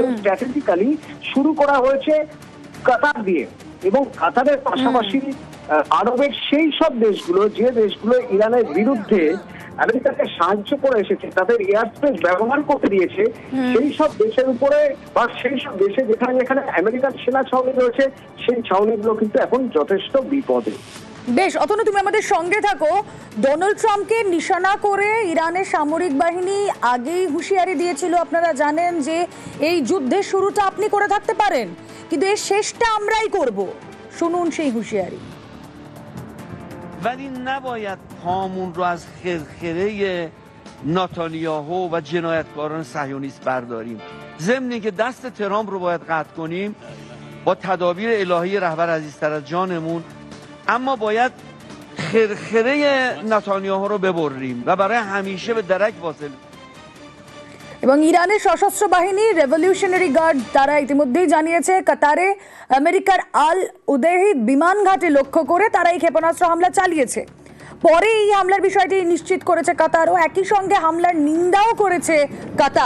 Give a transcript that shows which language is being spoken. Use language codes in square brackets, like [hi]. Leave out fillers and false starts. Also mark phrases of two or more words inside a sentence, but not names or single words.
[bn] স্ট্র্যাটেজিক্যালি শুরু করা হয়েছে কাতার দিয়ে, এবং কাতারের পাশাপাশি আরবের সেই সব দেশগুলো, যে দেশগুলো ইরানের বিরুদ্ধে আমেরিকাকে সাহায্য করে এসেছে, তাদের [en] air space [bn] ব্যবহার করতে দিয়েছে, সেই সব দেশের উপরে বা সেই সব দেশে যেখানে যেখানে আমেরিকার সেনা ছাউনি রয়েছে, সেই ছাউনিগুলো কিন্তু এখন যথেষ্ট বিপদে। বেশ, অতনু তুমি আমাদের সঙ্গে থাকো। ডোনাল্ড ট্রাম্পকে নিশানা করে ইরানের সামরিক বাহিনী আগেই হুঁশিয়ারি দিয়েছিল, আপনারা জানেন যে এই যুদ্ধের শুরুটা আপনি করে থাকতে পারেন, কিন্তু এর শেষটা আমরাই করব। শুনুন সেই হুঁশিয়ারি। [fa] ولی نباید پامون رو از خرخره نتانیاهو و جنایتکاران صهیونیست برداریم. ضمن اینکه دست ترامپ رو باید قطع کنیم با تدابیر الهی رهبر عزیزتر از جانمون، اما باید خرخره نتانیاهو رو ببریم و برای همیشه به درک واصل. [bn] এবং ইরানের সশস্ত্র বাহিনী রেভলিউশনারি গার্ড তারা ইতিমধ্যেই জানিয়েছে কাতারে আমেরিকার আল উদেহিদ বিমান ঘাটে লক্ষ্য করে তারা এই ক্ষেপণাস্ত্র হামলা চালিয়েছে। পরে এই হামলার বিষয়টি নিশ্চিত করেছে কাতার, ও একই সঙ্গে হামলার নিন্দাও করেছে কাতার।